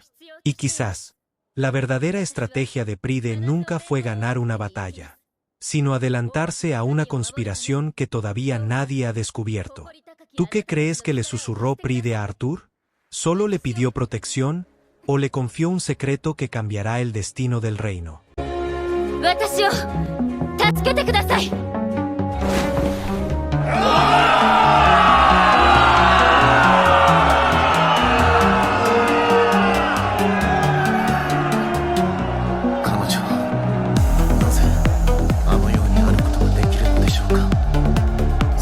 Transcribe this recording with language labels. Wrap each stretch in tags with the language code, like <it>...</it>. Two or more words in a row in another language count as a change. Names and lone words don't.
<es>Y quizás, la verdadera estrategia de Pride nunca fue ganar una batalla, sino adelantarse a una conspiración que todavía nadie ha descubierto. ¿Tú qué crees que le susurró Pride a Arthur? ¿Solo le pidió protección? ¿O le confió un secreto que cambiará el destino del reino?</es> <ja>私を助けてください。彼女はなぜあのようにあることができるのでしょうか。</ja>